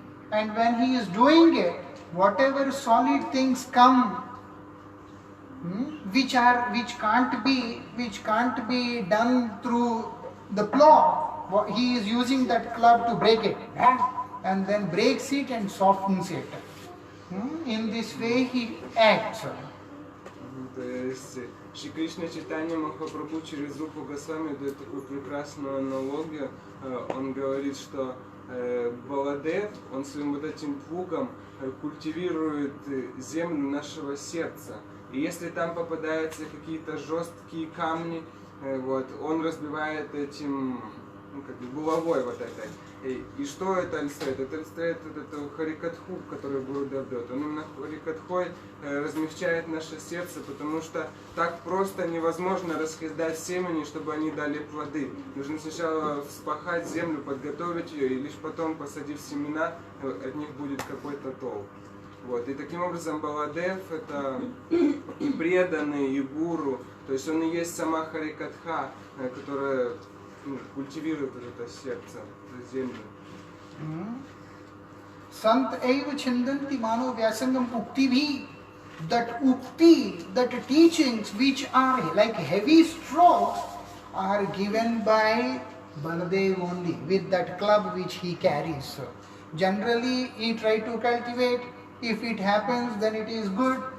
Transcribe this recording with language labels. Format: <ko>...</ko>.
<en>And when he is doing it, whatever solid things come, which can't be done through the plow, he is using that club to break it, and then breaks it and softens it. In this way he acts.</en> <ru>То есть Шри Кришна Чайтанья Махапрабху через Рупу Госвами дает такую прекрасную аналогию. Он говорит, что Баладев, он своим вот этим плугом культивирует землю нашего сердца. И если там попадаются какие-то жесткие камни, вот, он разбивает этим, ну, как бы булавой вот этой. И что это олицетворяет? Это олицетворяет вот эту харикатху, которую Гурудев дает. Он именно харикатхой размягчает наше сердце, потому что так просто невозможно раскидать семени, чтобы они дали плоды. Нужно сначала вспахать землю, подготовить ее, и лишь потом, посадив семена, от них будет какой-то толк. Вот. И таким образом Баладев это и преданный, и гуру, то есть он и есть сама харикатха, которая культивирует вот это сердце, эту землю.</ru> <sa>Sant eva chindanti mano vyasangam ukti bhi.</sa> <en>That ukti, that teachings which are like heavy strokes are given by Baladev only with that club which he carries. Generally he try to cultivate. If it happens, then it is good.</en>